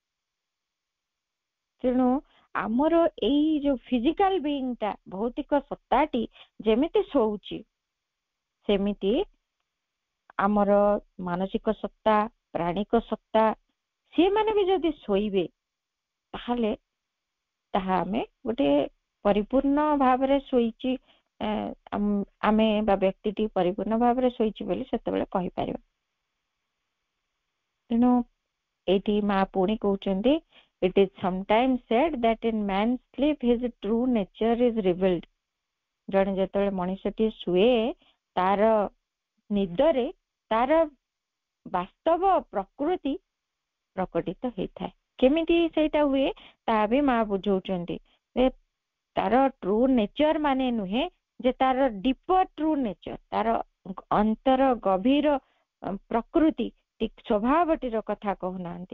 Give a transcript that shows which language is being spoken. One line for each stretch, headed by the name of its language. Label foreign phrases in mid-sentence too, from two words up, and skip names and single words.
Odia: ତେଣୁ ଆମର ଏଇ ଯୋଉ
English: physical beingଟା,
Odia: ଭୌତିକ ସତ୍ତାଟି ଯେମିତି ଶୋଉଛି, ସେମିତି ଆମର ମାନସିକ ସତ୍ତା, ପ୍ରାଣିକ ସତ୍ତା, ସେମାନେ ବି ଯଦି ଶୋଇବେ ତାହେଲେ ତାହା ଆମେ ଗୋଟେ ପରିପୂର୍ଣ୍ଣ ଭାବରେ ଶୋଇଛି, ଆମେ ବା ବ୍ୟକ୍ତିଟି ପରିପୂର୍ଣ୍ଣ ଭାବରେ ଶୋଇଛି ବୋଲି ସେତେବେଳେ କହିପାରିବା। ତେଣୁ ଏଇଠି ମା ପୁଣି କହୁଛନ୍ତି,
English: it is sometimes said that in man's sleep his true nature is revealed.
Odia: ଜଣେ ଯେତେବେଳେ ମଣିଷଟି ଶୁଏ, ତାର ନିଦରେ ତାର ବାସ୍ତବ ପ୍ରକୃତି ପ୍ରକଟିତ ହେଇଥାଏ। କେମିତି ସେଇଟା ହୁଏ ତାହା ବି ମା ବୁଝଉଛନ୍ତି। ତାର
English: true nature
Odia: ମାନେ ନୁହେଁ ଯେ ତାର
English: deeper true nature,
Odia: ତାର ଅନ୍ତର ଗଭୀର ପ୍ରକୃତି ସ୍ୱଭାବଟିର କଥା କହୁନାହାନ୍ତି।